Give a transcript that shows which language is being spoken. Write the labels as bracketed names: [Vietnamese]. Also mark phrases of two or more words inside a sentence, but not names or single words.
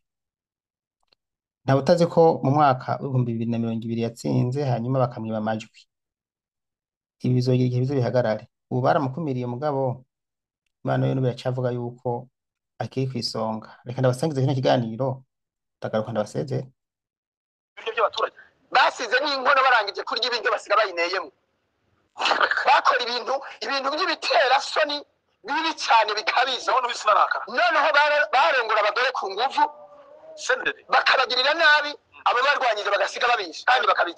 [Rundi] Ntawe utazi ko mu mwaka w'2020 yatsinze, hanyuma bakamwiba amajwi. Ibi bizogira igihe bihagarare. Ubu baramukumiriye, mugabo Imana yo biracavuga yuko akiri kwisonga. Reka ndabasangize kino kiganiro, ndagaruka ndabasezera. Ibiryo by'abaturage Basize n'inkono barangije kurya ibiryo basiga bayineyemo. Bakora ibintu by'ibitera soni bibi cyane bikabije. Noneho barengura abagore ku nguvu, bakabagirira nabi, abo barwanyije bagasiga babisha kandi bakabica.